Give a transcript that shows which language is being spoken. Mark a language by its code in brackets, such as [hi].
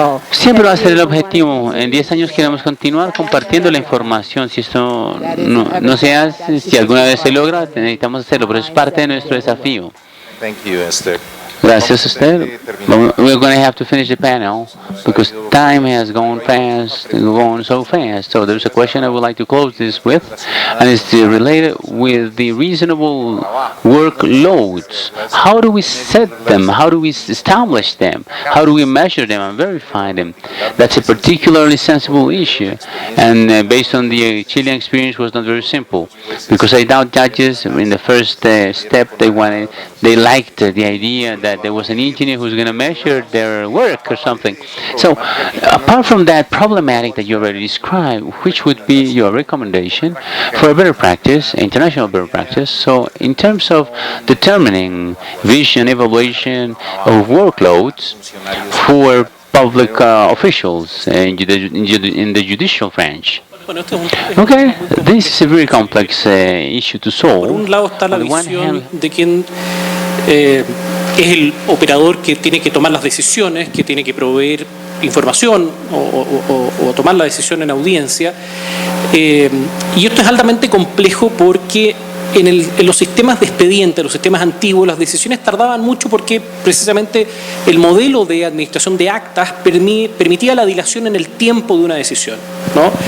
[es] Siempre va a ser el objetivo. En 10 años queremos continuar compartiendo la información. Si esto no se hace, si alguna vez se logra, necesitamos hacerlo, pero es parte de nuestro desafío. [en] Thank you, Esther. [es] Gracias, usted. [en] We're going to have to finish the panel because time has gone so fast. So there's a question I would like to close this with, and it's related with the reasonable workloads. How do we set them? How do we establish them? How do we measure them and verify them? That's a particularly sensible issue, and based on the Chilean experience, was not very simple, because I doubt judges in the first step they liked the idea that there was an engineer who's going to measure their work or something. So, apart from that problematic that you already described, which would be your recommendation for a better practice, international better practice? So, in terms of determining vision, evaluation of workloads for public officials in the judicial branch. Okay, this is a very complex issue to solve. [es] Por un lado está la visión de quien es el operador que tiene que tomar las decisiones, que tiene que proveer información o tomar la decisión en audiencia. Y esto es altamente complejo porque en los sistemas de expediente, los sistemas antiguos, las decisiones tardaban mucho porque precisamente el modelo de administración de actas permitía la dilación en el tiempo de una decisión, ¿no?